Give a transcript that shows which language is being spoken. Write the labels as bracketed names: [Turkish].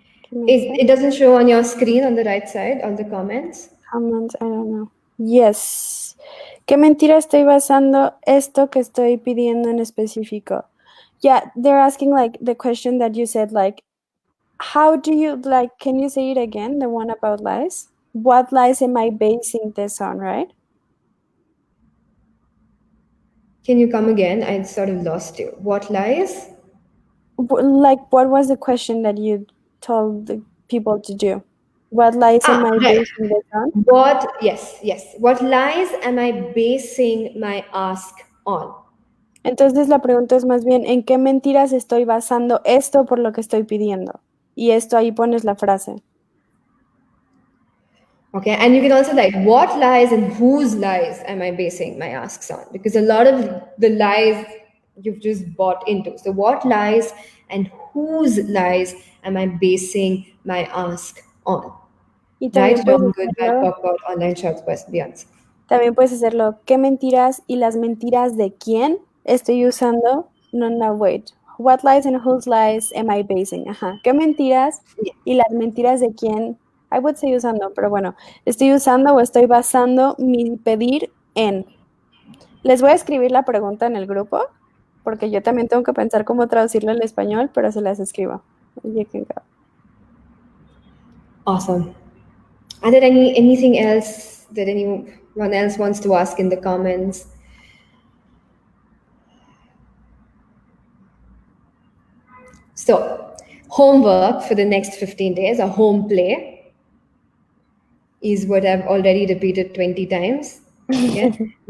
[English] It doesn't show on your screen on the right side, on the comments. Comments, I don't know. Yes. [Spanish] ¿Qué mentira estoy basando esto que estoy pidiendo en específico? [English] Yeah, they're asking like the question that you said, like, how do you, like, can you say it again, the one about lies? What lies am I basing this on, right? Can you come again? I sort of lost you. What lies? Like, what was the question that you told the people to do? What lies am I basing this on? Yes. What lies am I basing my ask on? [Spanish] Entonces la pregunta es más bien, ¿en qué mentiras estoy basando esto por lo que estoy pidiendo? Y esto ahí pones la frase. [English] Okay, and you can also like, what lies and whose lies am I basing my asks on? Because a lot of the lies you've just bought into. So what lies and whose lies am I basing my ask on? [Spanish] Y [English] Right, [Spanish] también puedes [English] wrong, good, bad, [Spanish] hacerlo, [English] pop out, online shots, West, beyond. [Spanish] también puedes hacerlo, ¿qué mentiras y las mentiras de quién estoy usando? [English] No, wait. What lies and whose lies am I basing? Ajá. [Spanish] ¿Qué mentiras y las mentiras de quién? [English] I would say [Spanish] usando, pero bueno, estoy usando o estoy basando mi pedir en. Les voy a escribir la pregunta en el grupo, porque yo también tengo que pensar cómo traducirlo al español, pero se las escribo. [English] You can go. Awesome. Are there anything else that anyone else wants to ask in the comments? So, homework for the next 15 days, a home play, is what I've already repeated 20 times. Okay?